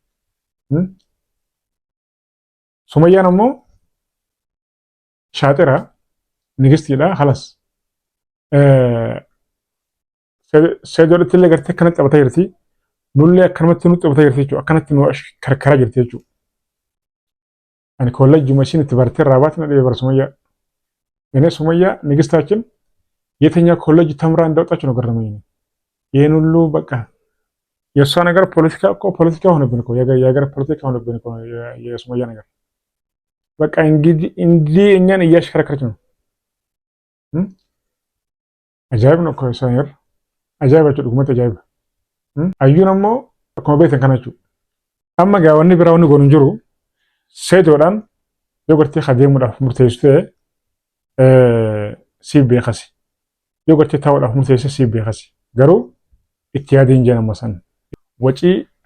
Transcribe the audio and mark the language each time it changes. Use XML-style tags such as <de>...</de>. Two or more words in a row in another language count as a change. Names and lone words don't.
<om>Sumayyaan ammoo shaaxira nigistiidha halas. Seedoodhatti illee gartee akkanatti taphataa jirti. Nullee akkanumatti nutti taphataa jirti jechuudha. Akkanatti nu karkaraa jirti jechuudha. Ani koolleejjuma ishiin itti bartee irraa baate na dhibee bara sumayyaa. Inni sumayyaa nigistaachin</om> <am>የትኛ ኮሌጅ ተምራ እንደወጣች ነው ገረመኝ። ይሄን ሁሉ በቃ የእሷ ነገር ፖለቲካ ሆነብን እኮ የሀገር ፖለቲካ ሆነብን እኮ የሱመያ ነገር በቃ እንግዲህ እኛን እያሽከረከረች ነው። አጃይብ ነው እኮ እሷ ነገር አጃይባቸው ድግመት አጃይብ አዩነሞ</am> <om>akkuma beektan kana jechuudha. Amma gaawwanni biraa wanni goonu jiru seetoodhaan yoo gartee adeemuudhaaf murteessitee siif beekasi. Yoo gartee taa'uudhaaf murteessee siif beekasi. Garuu itti yaadiin jeen amma san.</om>